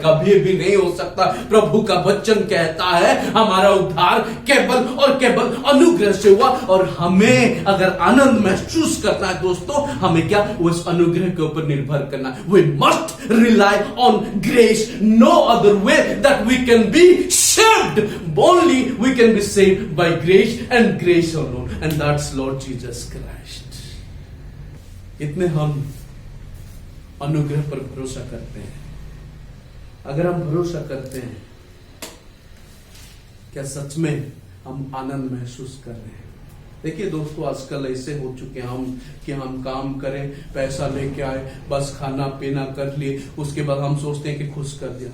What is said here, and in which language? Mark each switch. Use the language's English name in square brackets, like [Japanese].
[Hindi] कभी भी नहीं हो सकता। प्रभु का वचन कहता है हमारा उद्धार केवल और केवल अनुग्रह से हुआ। और हमें अगर आनंद महसूस करना है दोस्तों, हमें क्या? उस अनुग्रह के ऊपर निर्भर करना। [English] We must rely on grace. No other way that we can be saved. Only we can be saved by grace and grace alone, and that's Lord Jesus Christ. [Hindi] इतने हम अनुग्रह पर भरोसा करते हैं। अगर हम भरोसा करते हैं, क्या सच में हम आनंद महसूस कर रहे हैं? देखिए दोस्तों, आजकल ऐसे हो चुके हैं हम कि हम काम करें, पैसा लेके आए, बस खाना पीना कर लिए, उसके बाद हम सोचते हैं कि खुश कर दिया।